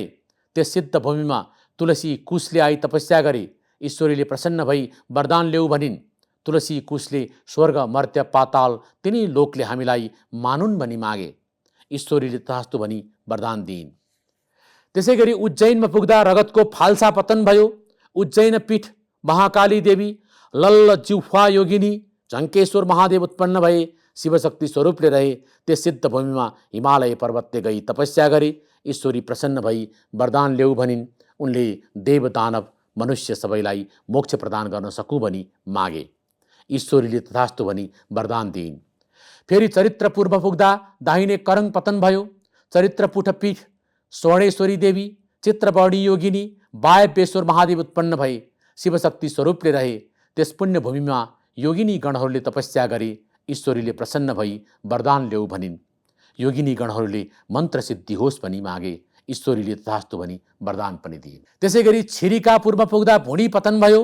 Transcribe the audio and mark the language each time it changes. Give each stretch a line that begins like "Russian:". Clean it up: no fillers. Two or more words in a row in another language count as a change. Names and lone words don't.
Nepali: त्यस सिद्ध भूमिमा तुलसी कुशले आई तपस्या गरे। ईश्वरीले प्रसन्न भई वरदान ल्याऊ भनिन्। तुलसी कुशले स्वर्ग, मर्त्य, पाताल तिनै लोकले हामीलाई मानुन् भनी मागे। ईश्वरीले तथास्तु भनी वरदान दिइन्। त्यसै गरी उज्जैनमा पुग्दा रगतको फाल्सा पतन भयो। उज्जैन पीठ, महाकाली देवी, लल्ल जिह्वा योगिनी, झङ्केश्वर महादेव उत्पन्न भए। शिवशक्ति स्वरूपले रहे। त्यस सिद्ध भूमिमा हिमालय पर्वतले गई तपस्या गरे। ईश्वरी प्रसन्न भई वरदान ल्याऊ भनिन्। उनले देव दानव मनुष्य सबैलाई मोक्ष प्रदान गर्न सकूँ भनी मागे। ईश्वरीले तथास्तु भनी वरदान दिइन्। फेरि चरित्रपुरमा पुग्दा दाहिने करङ पतन भयो। चरित्रपुठ पीठ, स्वर्णेश्वरी देवी, चित्रवर्णी योगिनी, वायव्येश्वर महादेव उत्पन्न भए। शिवशक्ति स्वरूपले रहे। त्यस पुण्यभूमिमा योगिनी गणहरूले तपस्या गरे। ईश्वरीले प्रसन्न भई वरदान ल्याऊ भनिन्। योगिनी गणहरूले मन्त्र सिद्धि होस् भनी मागे। ईश्वरीले तथास्तु भनी वरदान पनि दिइन्। त्यसै गरी छिरिकापुरमा पुग्दा भुँडी पतन भयो।